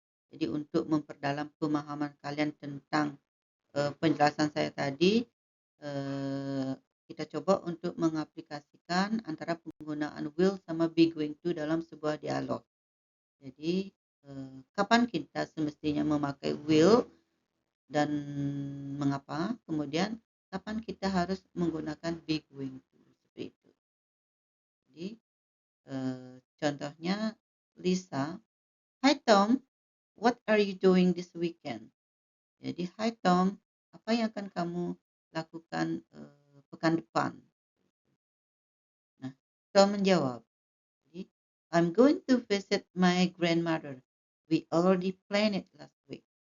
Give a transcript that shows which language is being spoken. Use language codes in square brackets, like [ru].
[id] Jadi untuk memperdalam pemahaman kalian tentang penjelasan saya tadi, kita coba untuk mengaplikasikan antara penggunaan will sama be going to dalam sebuah dialog. Jadi kapan kita semestinya memakai will dan mengapa? Kemudian kapan kita harus menggunakan be going to, seperti itu. Jadi contohnya [en] Lisa, "Hi Tom, what are you doing this weekend?" [id] Jadi, "Hi Tom, apa yang akan kamu lakukan pekan depan?" Nah, Tom menjawab, jadi, [en] "I'm going to visit my grandmother. We already planned it last week."